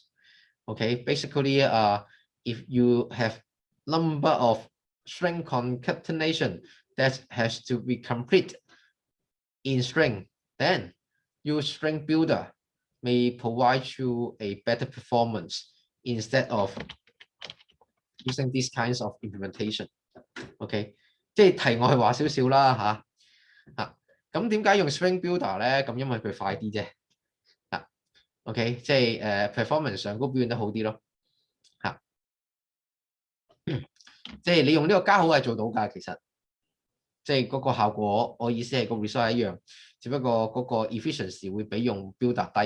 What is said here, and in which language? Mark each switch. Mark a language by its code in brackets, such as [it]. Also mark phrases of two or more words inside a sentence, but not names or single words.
[en] Okay, basically, if you have number of string concatenation that has to be complete in string, then use string builder may provide you a better performance instead of using these kinds of implementation. [yue] OK， 即係題外話少少啦咁點解用 [en] string builder [yue] 咧？咁因為佢快啲啫OK， 即係performance 上高表現得好啲咯即係你用呢個加號係做到㗎，其實即係嗰個效果，我意思係個 result 係一樣，只不過嗰個 efficiency 會比用 builder 低。